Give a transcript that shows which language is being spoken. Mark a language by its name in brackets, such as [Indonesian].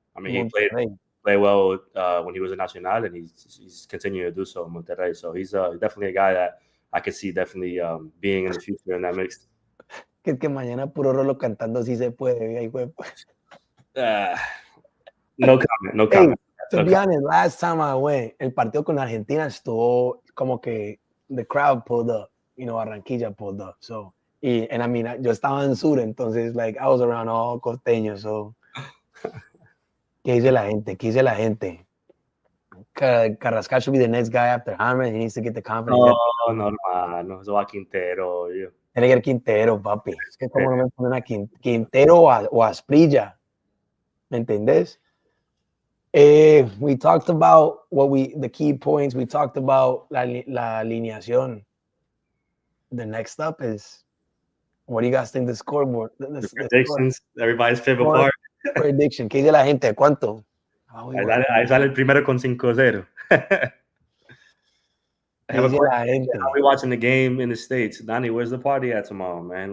[English] I mean, he played well when he was a Nacional, and he's continuing to do so in Monterrey. So he's definitely a guy that I could see definitely being in the future in that mix. [Spanish] Que mañana puro Rolo cantando si se puede. [English] No comment. Hey, to be honest, last time I went, [Spanish] el partido con Argentina estuvo como que [English] the crowd pulled up, Barranquilla pulled up. So, and I mean, [Spanish] yo estaba en sur, entonces, [English] like, I was around all costeños, so. [Spanish] ¿Qué dice la gente? [English] Carrascal should be the next guy after James. He needs to get the confidence. [Spanish] No, hermano. Eso va Quintero, yo. Tiene que ir Quintero, papi. Es que como no me ponen a Quintero o a Asprilla. ¿Me entendés? [English] We talked about the key points. We talked about [Spanish] la alineación. [English] The next up is, what do you guys think the scoreboard? The predictions, everybody's favorite part. [Spanish] Prediction. ¿Qué dice la gente? ¿Cuánto? Ahí sale el primero con 5-0. [English] I'll be watching the game in the States. Donnie, where's the party at tomorrow, man?